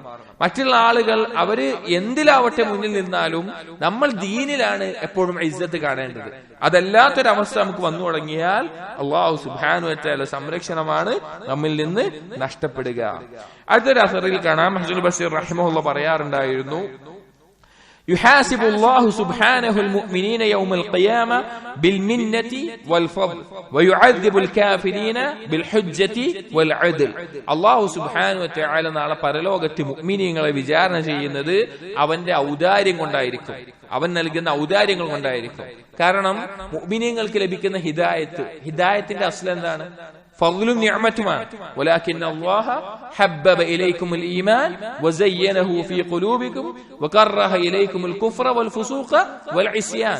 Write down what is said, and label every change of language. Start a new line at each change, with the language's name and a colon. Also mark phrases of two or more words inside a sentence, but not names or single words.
Malayalam: മറ്റുള്ള ആളുകൾ അവര് എന്തിലാവട്ടെ മുന്നിൽ നിന്നാലും നമ്മൾ ദീനിലാണ് എപ്പോഴും ഇജ്ജത്ത് കാണേണ്ടത്. അതല്ലാത്തൊരവസ്ഥ നമുക്ക് വന്നു തുടങ്ങിയാൽ
Arabic: الله سبحانه وتعالى
Malayalam: സംരക്ഷണമാണ് നമ്മിൽ നിന്ന് നഷ്ടപ്പെടുക. അടുത്തൊരു അസറിൽ കാണാം, ഹസനുൽ ബസീർ റഹിമഹുല്ലാഹ് പറയാറുണ്ടായിരുന്നു,
Arabic: يحاسب الله سبحانه المؤمنين يوم القيامة بالمنة والفضل ويعذب الكافرين بالحجة والعدل. الله سبحانه وتعالى
Malayalam: നാളെ പരലോകത്തെ മുഅ്മിനീങ്ങളെ വിചാരണ ചെയ്യുന്നത് അവന്റെ ഔദാര്യം കൊണ്ടായിരിക്കും, അവൻ നൽകുന്ന ഔദാര്യങ്ങൾ കൊണ്ടായിരിക്കും. കാരണം മുഅ്മിനീങ്ങൾക്ക് ലഭിക്കുന്ന ഹിദായത്തിന്റെ അസ്ൽ എന്താണ്? ഫദ്ലും നിഅമത്തുമാണ്.
Arabic: ولكن الله حبب إليكم الإيمان وزينه في قلوبكم وكره إليكم الكفر والفسوق والعصيان.